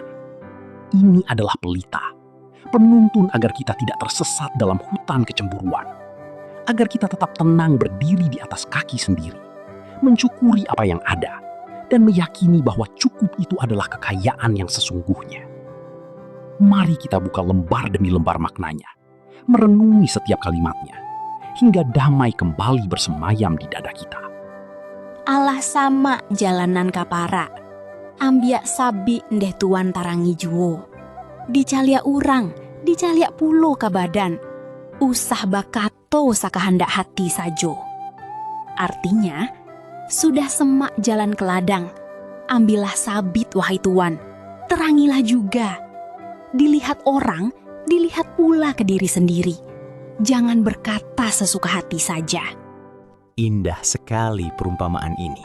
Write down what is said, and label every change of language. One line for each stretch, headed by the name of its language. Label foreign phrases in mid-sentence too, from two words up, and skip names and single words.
Indonesian: Ini adalah pelita, penuntun agar kita tidak tersesat dalam hutan kecemburuan, agar kita tetap tenang berdiri di atas kaki sendiri, mensyukuri apa yang ada, dan meyakini bahwa cukup itu adalah kekayaan yang sesungguhnya. Mari kita buka lembar demi lembar maknanya, merenungi setiap kalimatnya, hingga damai kembali bersemayam di dada kita.
Minangkabau: Alah sama jalanan kapara, ambiak sabi ndeh tuan tarangi juwo. Dicaliak urang, dicaliak pulo kabadan, usah bakato sakahandak hati sajo.
Indonesian: Artinya, sudah semak jalan ke ladang, ambillah sabit wahai tuan, terangilah juga. Dilihat orang, dilihat pula ke diri sendiri. Jangan berkata sesuka hati saja. Indah sekali perumpamaan ini.